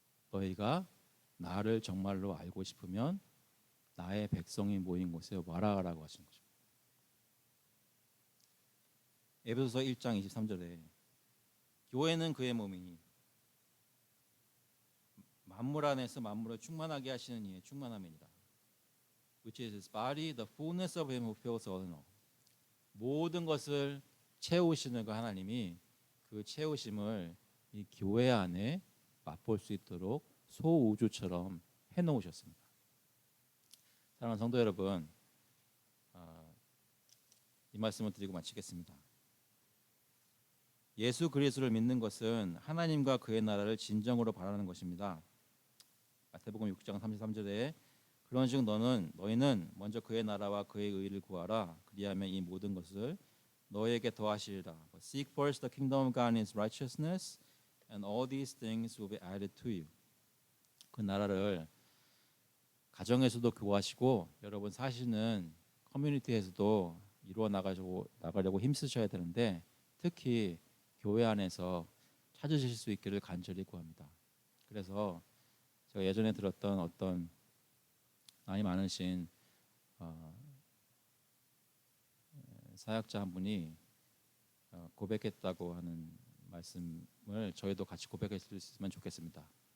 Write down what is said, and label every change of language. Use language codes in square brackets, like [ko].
[ko] 너희가 나를 정말로 알고 싶으면 나의 백성이 모인 곳에 와라라고 하시는 거죠. 에베소서 1장 23절에 교회는 그의 몸이니 만물 안에서 만물을 충만하게 하시는 이의 충만함이니라. [en] Which is his body, the fullness of him who fills all in all. [ko] 모든 것을 채우시는 그 하나님이 그 채우심을 이 교회 안에 맛볼 수 있도록 소우주처럼 해놓으셨습니다. 사랑하는 성도 여러분, 이 말씀을 드리고 마치겠습니다. 예수 그리스도를 믿는 것은 하나님과 그의 나라를 진정으로 바라는 것입니다. 마태복음 6장 33절에 그런즉 너희는 먼저 그의 나라와 그의 의를 구하라. 그리하면 이 모든 것을 너희에게 더하시리라. [en] Seek first the kingdom of God and His righteousness, and all these things will be added to you. [ko] 그 나라를 가정에서도 구하시고 여러분 사시는 커뮤니티에서도 이루어 나가려고 힘쓰셔야 되는데 특히 교회 안에서 찾으실 수 있기를 간절히 구합니다. 그래서 제가 예전에 들었던 어떤 나이 많으신 사역자 한 분이 고백했다고 하는 말씀을 저희도 같이 고백했을 수 있으면 좋겠습니다.